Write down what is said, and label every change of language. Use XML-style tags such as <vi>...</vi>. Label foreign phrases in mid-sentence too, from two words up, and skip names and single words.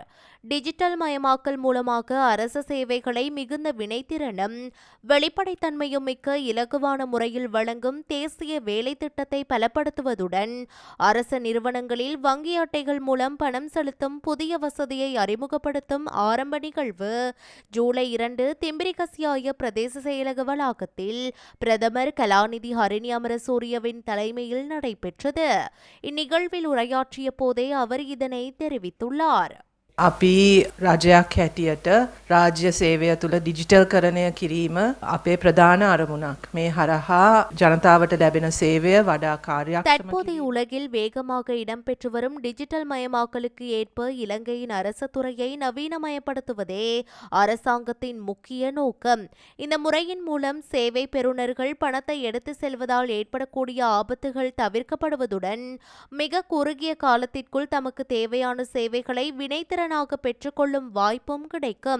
<ta>டிஜிட்டல் மயமாக்கல் மூலமாக அரச சேவைகளை மிகுந்த வினைத்திறனும் வெளிப்படைத்தன்மையும் மிக்க இலகுவான முறையில் வழங்கும் தேசிய வேலை திட்டத்தை பலப்படுத்துவதுடன் அரச நிறுவனங்களில் வங்கி அட்டைகள் மூலம் பணம் செலுத்தும் புதிய வசதியை அறிமுகப்படுத்தும் ஆரம்ப நிகழ்வு ஜூலை 2 திம்பிரிகசியாய பிரதேச செயலக வளாகத்தில் பிரதமர் கலாநிதி ஹரிணி அமரசூரியவின் தலைமையில் நடைபெற்றது. இந்நிகழ்வில் உரையாற்றிய போதே அவர் இதனை தெரிவித்துள்ளார்.</ta> <si>අපි රජයක් හැටියට රාජ්‍ය සේවය තුළ ඩිජිටල් කරණය කිරීම අපේ ප්‍රධාන අරමුණක්. මේ හරහා ජනතාවට ලැබෙන සේවය වඩා කාර්යක්ෂම</si> <ta>தற்போதைய உலகில் வேகமாக இடம்பெற்று வரும் டிஜிட்டல் மயமாக்கலுக்கு ஏற்ப இலங்கையின் அரசு துறையை நவீனமயப்படுத்துவதே அரசாங்கத்தின் முக்கிய நோக்கம். இந்த முறையின் மூலம் சேவை பெறுநர்கள் பணத்தை எடுத்து செல்வதால் ஏற்படக்கூடிய ஆபத்துகள் தவிர்க்கப்படுவதுடன் மிக குறுகிய காலத்திற்குள் தமக்கு தேவையான சேவைகளை வினைத்திறன் பெற்றுக்கொள்ளும் வாய்ப்பும் கிடைக்கும்.</ta>